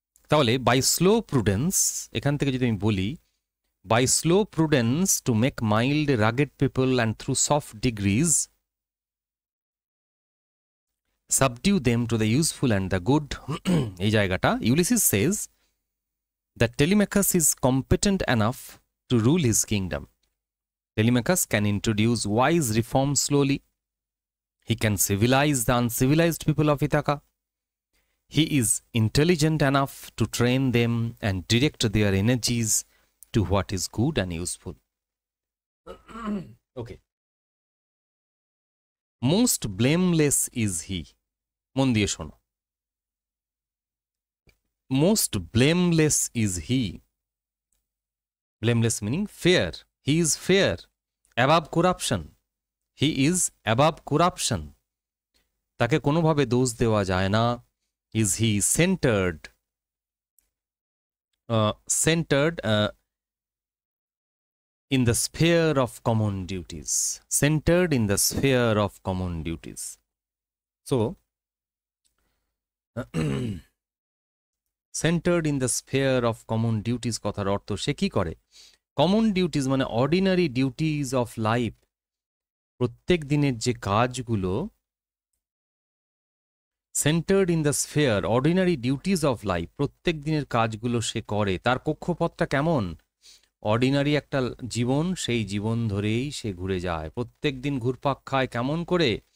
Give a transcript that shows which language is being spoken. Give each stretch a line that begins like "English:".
English: তাহলে by slow prudence,
Bangla: এখান থেকে যদি আমি বলি,
English: by slow prudence to make mild rugged people and through soft degrees subdue them to the useful and the good,
Bangla: এই জায়গাটা
English: Ulysses says that Telemachus is competent enough to rule his kingdom. Telemachus can introduce wise reforms slowly. He can civilize the uncivilized people of Ithaca. He is intelligent enough to train them and direct their energies to what is good and useful. Okay. Most blameless is he.
Bangla: মন দিয়ে শোনো।
English: Most blameless is he. Blameless meaning fair. He is fair. Above corruption. He is above corruption.
Bangla: তাকে কোনোভাবে দোষ দেওয়া যায় না।
English: Is he centered? Centered in the sphere of common duties. Centered in the sphere of common duties. So, centered in the sphere of common duties
Bangla: কথার অর্থ সে কি করে?
English: common duties মানে ordinary duties of life,
Bangla: প্রত্যেক দিনের যে কাজগুলো,
English: centred in the sphere, ordinary duties of life,
Bangla: প্রত্যেক দিনের কাজগুলো সে করে। তার কক্ষপথটা কেমন? অর্ডিনারি একটা জীবন, সেই জীবন ধরেই সে ঘুরে যায়, প্রত্যেক দিন ঘুরপাক খায়। কেমন করে?